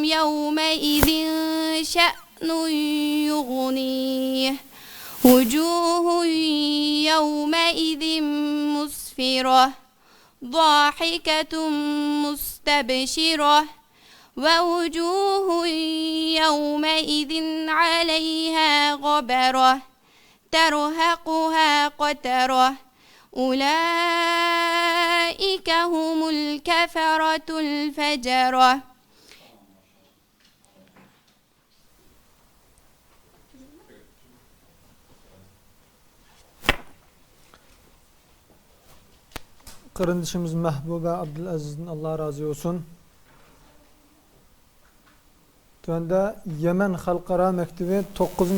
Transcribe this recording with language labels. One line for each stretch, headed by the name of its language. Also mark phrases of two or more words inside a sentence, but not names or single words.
Arabic: يومئذ شأن يغنيه وجوه يومئذ مسفرة ضاحكة مستبشرة ووجوه يومئذ عليها غبرة ترهقها قترة أولئك هم الكفرة الفجرة.
Turkish: Kardeşimiz Mahbuba Abdülaziz'in Allah razı olsun. Tövende Yemen Halkara Mektebi 9.